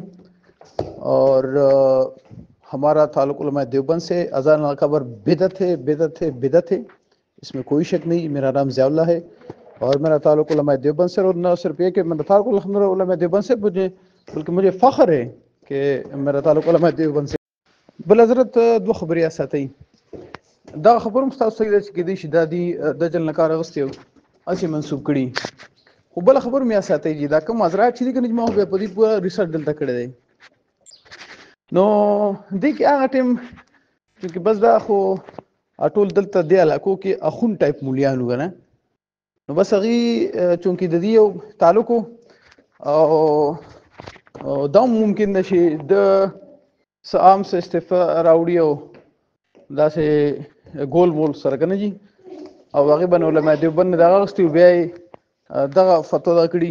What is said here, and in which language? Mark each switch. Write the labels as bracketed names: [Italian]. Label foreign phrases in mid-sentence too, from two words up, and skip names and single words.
[Urdu] اور ہمارا تعلق علماء دیوبند سے. [Arabic] اذان القبر [Urdu] بدعت ہے, اس میں کوئی شک نہیں. میرا نام ضیاء اللہ ہے اور میرا تعلق علماء دیوبند سے, اور نہ صرف یہ کہ میرا تعلق الحمدللہ علماء دیوبند سے, بلکہ مجھے فخر ہے کہ میرا تعلق علماء دیوبند سے. [Pashto] بل حضرت دو خبرې اساتئ. دا خبر هم تاسو ته چې کېدای شي دا دی دجل نه کار اغوستی او هسې منسوب کړي, خو بله خبر مې اساتئ چې دا کوم حضرات چې دي که نه چې ما خو بیا په دې پوره ریسرچ دلته کړی دی. نو دې کې هغه ټایم چونکې بس دا خو ټول دلته دې علاقو کې اخون ټایپ مولیان وو که نه, نو بس هغې چونکې د دې یو تعلق او دا ممکن ده چې د څه عام څه استفا راوړي او داسې ګول وول سره که نه جي, او هغې به نو علماء دیوبند نه د هغه اخیستي بیا یې دغه فتوا دا کړي.